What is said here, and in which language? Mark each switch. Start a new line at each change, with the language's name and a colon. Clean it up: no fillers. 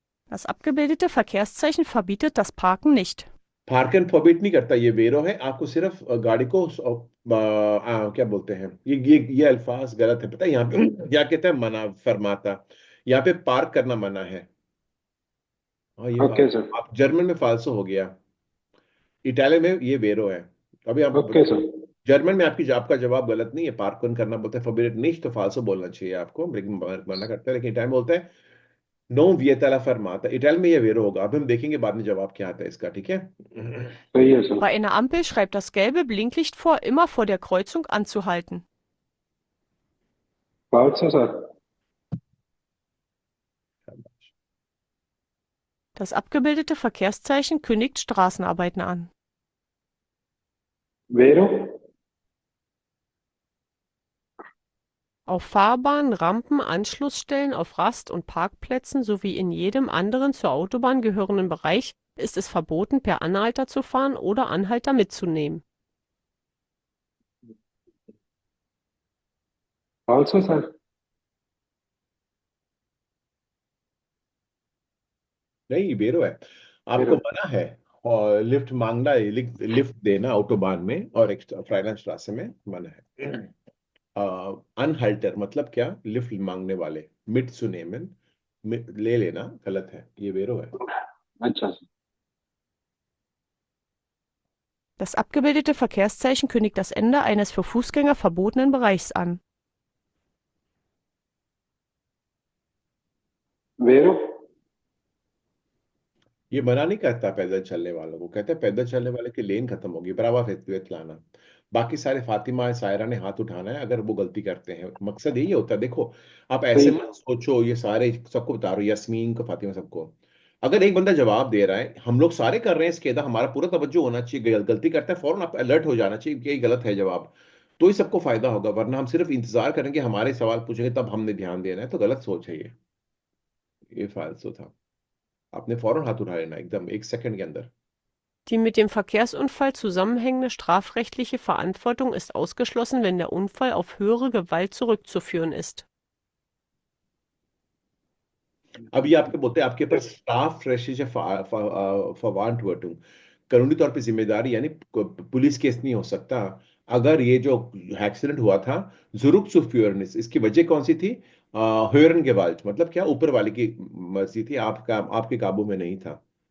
German: Das abgebildete Verkehrszeichen verbietet das Parken nicht.
Hindi: Park and forbid नहीं करता, ये वेरो है। आपको सिर्फ गाड़ी को क्या बोलते हैं, ये अल्फाज गलत है, पता है यहाँ पे क्या कहते हैं, मना फरमाता। यहाँ पे पार्क करना मना है। हाँ ये हाँ। हाँ। Okay, sir. आप जर्मन में फाल्सो हो गया, इटालियन में ये वेरो है। अभी आप ओके सर। जर्मन में आपका जवाब गलत नहीं है, पार्क करना बोलते हैं, फॉरबिट नहीं, तो फाल्सो बोलना चाहिए आपको, लेकिन मना करता है, लेकिन इटालियन बोलता है नो वियतला फरमाता। इटालियन में ये वेरो होगा। अब हम देखेंगे बाद में जवाब क्या आता है इसका, ठीक है। सही है sir.
German: Bei einer Ampel schreibt das gelbe Blinklicht vor, immer vor der Kreuzung anzuhalten.
Italian: falso सर।
German: Das abgebildete Verkehrszeichen kündigt Straßenarbeiten an.
Italian: वेरो।
German: Auf Fahrbahnen, Rampen, Anschlussstellen, auf Rast- und Parkplätzen sowie in jedem anderen zur Autobahn gehörenden Bereich ist es verboten, per Anhalter zu fahren oder Anhalter mitzunehmen.
Italian: falso सर।
Hindi: नहीं वेरो है। आपको वेरो मना है और lift मांगना, lift देना autobahn में और फ्राइडेंस रास्ते में मना है। अनहल्टर मतलब क्या, लिफ्ट मांगने वाले, मिट सुनेमन, ले लेना गलत है, ये वेरो है। अच्छा sir.
German: Das abgebildete Verkehrszeichen kündigt das Ende eines für Fußgänger verbotenen Bereichs an.
Italian: वेरो।
Hindi: ये मना नहीं करता पैदल चलने वालों को, कहते हैं पैदल चलने वाले की लेन खत्म होगी, बराबर फेत लाना। बाकी सारे फातिमा सायरा ने हाथ उठाना है अगर वो गलती करते हैं, मकसद यही होता है। देखो आप ऐसे सही। मत सोचो, ये सारे सबको बता रहे हो, यस्मीन को, फातिमा, सबको। अगर एक बंदा जवाब दे रहा है, हम लोग सारे कर रहे हैं इसके, हमारा पूरा तवज्जो होना चाहिए, गलती करता है फौरन आप अलर्ट हो जाना चाहिए कि ये गलत है जवाब। तो ही सबको फायदा होगा, वरना हम सिर्फ इंतजार करेंगे हमारे सवाल पूछेंगे तब हमने ध्यान देना है, तो गलत सोच है ये फालतू था। आपने फौरन हाथ उठा लेना एकदम एक सेकंड के अंदर।
German: Die mit dem Verkehrsunfall zusammenhängende strafrechtliche Verantwortung ist ausgeschlossen, wenn der Unfall auf höhere Gewalt zurückzuführen ist.
Hindi: अब ये आपके बोलते हैं आपके पास स्टाफ रेशिश फवांट वर्टुम, कानूनी तौर पे जिम्मेदारी यानी पुलिस केस नहीं हो सकता। अगर ये जो एक्सीडेंट हुआ था जुरुक सुफ्यूरनिस, इसकी वजह कौन सी थी, हॉर्न गेवाल्ट, मतलब क्या, ऊपर वाले की मर्जी थी, आपका आपके काबू में नहीं था।